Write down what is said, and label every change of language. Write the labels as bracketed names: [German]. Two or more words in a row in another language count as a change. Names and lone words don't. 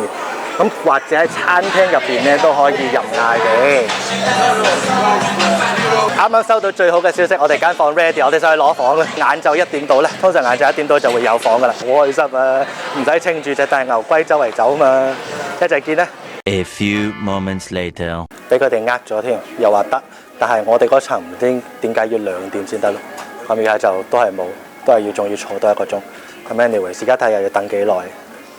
[Cantonese] 咁或者喺餐廳入邊咧都可以任嗌嘅。啱啱收到最好嘅消息，我哋間房 ready， 我哋上去攞房啦。晏晝1點到咧，通常晏晝1點到就會有房噶啦，好開心啊！唔使稱住隻大牛龜周圍走嘛，一陣見啦。 [English] A few moments later， [Cantonese] 俾佢哋呃咗添，又話得，但係我哋嗰層唔知點解要2點先得咯。咁而家就都係冇，都係仲要坐多1個鐘。咁 anyway， 而家睇又要等幾耐。